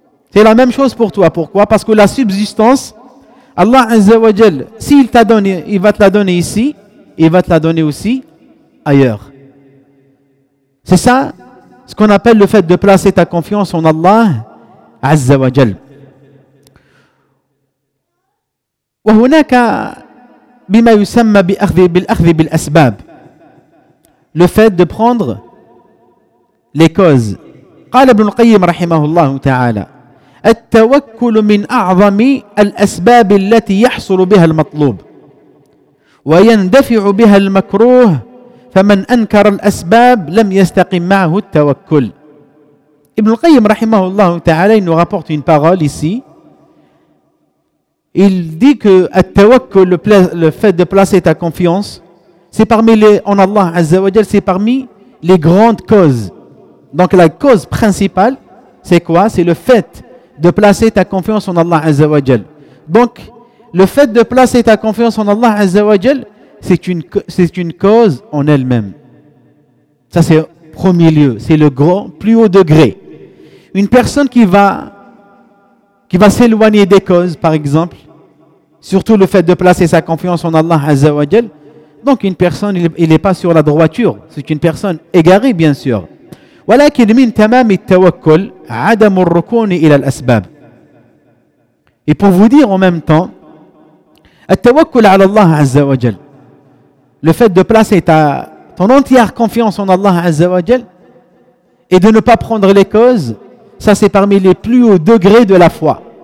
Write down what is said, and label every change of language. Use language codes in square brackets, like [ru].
[fr] C'est la même chose pour toi. Pourquoi? Parce que la subsistance, Allah Azza wa Jal, s'il t'a donné, il va te la donner ici, il va te la donner aussi ailleurs. C'est ça? Ce qu'on appelle le fait de placer ta confiance en Allah Azza wa Jal. [ar] وهناك بما يسمى بالأخذ بالأسباب. [fr] Le fait de prendre les causes. [ar] قال ابن القيم رحمه الله تعالى التوكل من أعظم الأسباب التي يحصل بها المطلوب ويندفع بها المكروه فمن أنكر الأسباب لم يستقم معه التوكل. [fr] ابن القيم [ar] رحمه الله تعالى [fr] il nous rapporte une parole ici. Il dit que التوكل, le fait de placer ta confiance, c'est parmi en Allah Azza wa Jal, c'est parmi les grandes causes. Donc la cause principale c'est quoi? C'est le fait de placer ta confiance en Allah Azza wa Jal. Donc, le fait de placer ta confiance en Allah Azza wa Jal, c'est une cause en elle-même. Ça, c'est premier lieu. C'est le grand, plus haut degré. Une personne qui va s'éloigner des causes, par exemple, surtout le fait de placer sa confiance en Allah Azza wa Jal, donc une personne, il n'est pas sur la droiture. C'est une personne égarée, bien sûr. [ar] ولكن من تمام التوكل عدم الركون الى الاسباب. [fr] Et pour vous dire en même temps, [ar] التوكل على الله عز وجل, [fr] le fait de placer ton entière confiance en Allah [ar] عز وجل [fr] et de ne pas prendre les causes, ça c'est parmi les plus hauts degrés de la foi.